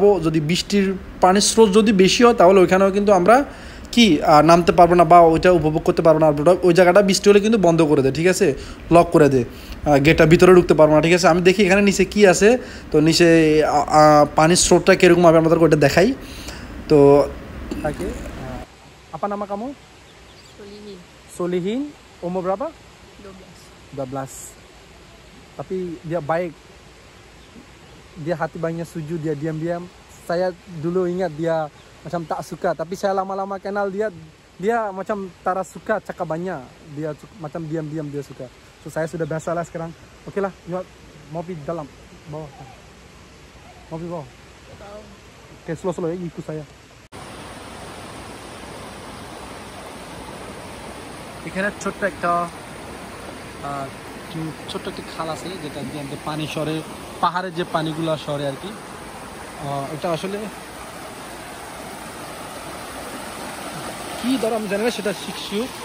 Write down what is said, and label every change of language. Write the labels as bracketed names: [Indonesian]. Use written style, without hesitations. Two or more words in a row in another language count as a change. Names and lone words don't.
[Bangla] যদি বৃষ্টির পানির স্রোত যদি বেশি হয় তাহলে ওইখানেও কিন্তু আমরা নামতে পারবো না বা ওইটা উপভোগ করতে পারবো না। ওই জায়গাটা বৃষ্টি হলে কিন্তু বন্ধ করে দেয়, ঠিক আছে, লক করে দেয়, গেটটা ভিতরে ঢুকতে পারবো না, ঠিক আছে। আমি দেখি এখানে নিচে কি আছে। তো নিচে পানির স্রোতটা কীরকম হবে আমাদেরকে ওইটা দেখাই। তো তাকে [Malay] apa nama kamu? Solihin. Solihin. Umur berapa? 12. 12. Tapi dia baik. Dia hati banyak sujud, dia diam-diam. Saya dulu ingat dia macam tak suka, tapi saya lama-lama kenal dia, dia macam tak suka cakap banyak. Dia macam diam-diam dia suka. So saya sudah biasa lah sekarang. Okey lah, mau pergi dalam bawah. Mau pergi bawah. Tahu. Okay, slow-slow ya, ikut saya. [Bangla] এখানে ছোট্ট একটা খাল আছে, যেটা দিয়ে পানি সরে, পাহাড়ের যে পানিগুলো সরে আর কি। এটা আসলে কি ধরো আমি জানি না, সেটা শিখছিও।